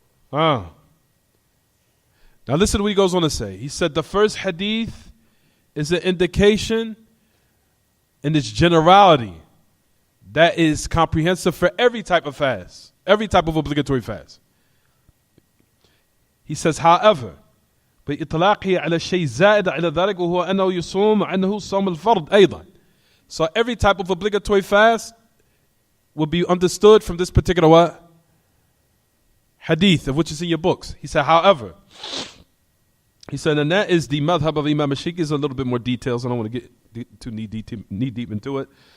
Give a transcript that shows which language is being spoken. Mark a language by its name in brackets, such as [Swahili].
[English] Now listen to what he goes on to say. He said the first hadith is an indication in its generality that is comprehensive for every type of fast, every type of obligatory fast. He says, however, [Arabic] بإطلاقه على شيء زائد على ذلك وهو أنه يصوم عنه صوم الفرض أيضا. [English] So every type of obligatory fast will be understood from this particular what? Hadith, of which is in your books. He said, however, he said, and that is the madhab of Imam al-Shafi'i. Is a little bit more details. I don't want to get too knee deep into it.